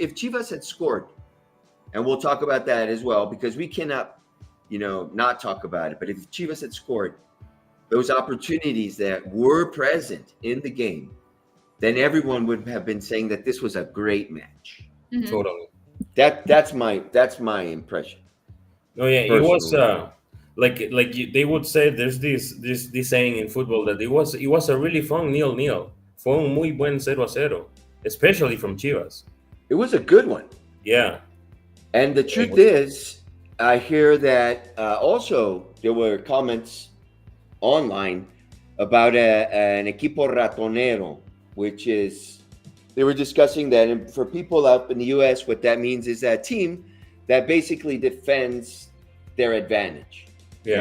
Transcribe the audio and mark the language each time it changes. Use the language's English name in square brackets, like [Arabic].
[English] If Chivas had scored, and we'll talk about that as well, because we cannot, not talk about it. But if Chivas had scored, those opportunities that were present in the game, then everyone would have been saying that this was a great match. Mm-hmm. Totally. That's my impression. Oh yeah, personally. It was they would say there's this saying in football that it was a really fun 0-0. [Spanish] Fue un muy buen 0-0, [English] especially from Chivas. It was a good one. Yeah. And the truth is, I hear that also there were comments online about an equipo ratonero, which is, they were discussing that. And for people up in the U.S., what that means is that team that basically defends their advantage. Yeah.